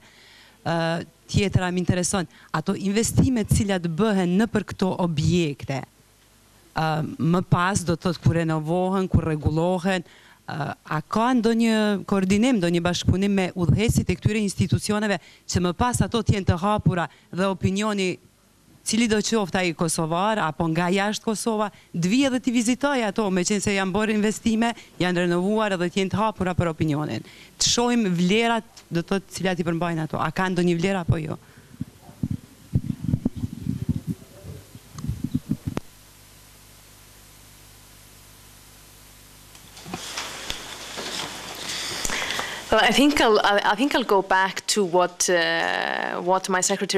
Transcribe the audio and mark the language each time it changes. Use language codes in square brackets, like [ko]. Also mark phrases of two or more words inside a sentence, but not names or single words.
[sq] Tjetëra më intereson, ato investimet cilat bëhen në për këto objekte, më pas do të thotë kur renovohen, kur rregullohen, a ka ndonjë koordinim, ndonjë bashkëpunim me udhëheqësit e këtyre institucioneve që më pas ato të jenë të hapura dhe opinioni cili do qoftë ai kosovar apo nga jashtë Kosova, të vijë dhe të vizitojë ato, meqense janë bërë investime, janë renovuar edhe të jenë të hapura për opinionin. Të shohim vlerat, do të thotë cilat i përmbajnë ato. A ka ndonjë vlerë apo jo? [en] Well, I think I'll go back to what my secretary.